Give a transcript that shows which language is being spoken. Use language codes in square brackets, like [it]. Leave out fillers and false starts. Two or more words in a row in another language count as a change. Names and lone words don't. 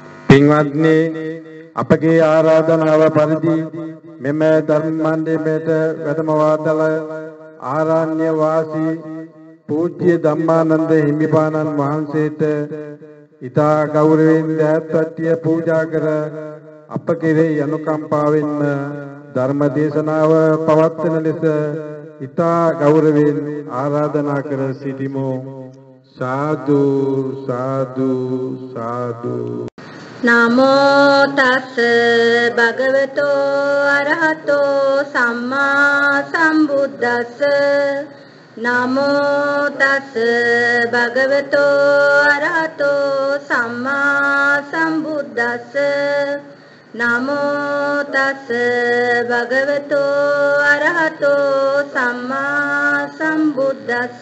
[si] පින්වත්නි අපගේ ආරාධනාව පරිදි මෙම ධර්ම මණ්ඩපයට වැඩමවතල ආරණ්‍ය වාසී පූජ්‍ය ධම්මානන්ද හිමිපාණන් වහන්සේට ඊතා ගෞරවයෙන් දෑත්වට්ටිය පූජා කර අප කෙරෙහි අනුකම්පාවෙන්ම ධර්ම දේශනාව පවත්වන ලෙස ඊතා ගෞරවයෙන් ආරාධනා කර සිටිමු. [pi] साधु साधु साधु नमो तस् भगवतो अरहतो सम्मा संबुद्दस्स नमो तस् भगवतो अरहतो सम्मा संबुद्दस्स नमो तस् भगवतो अरहतो सम्मा संबुद्दस्स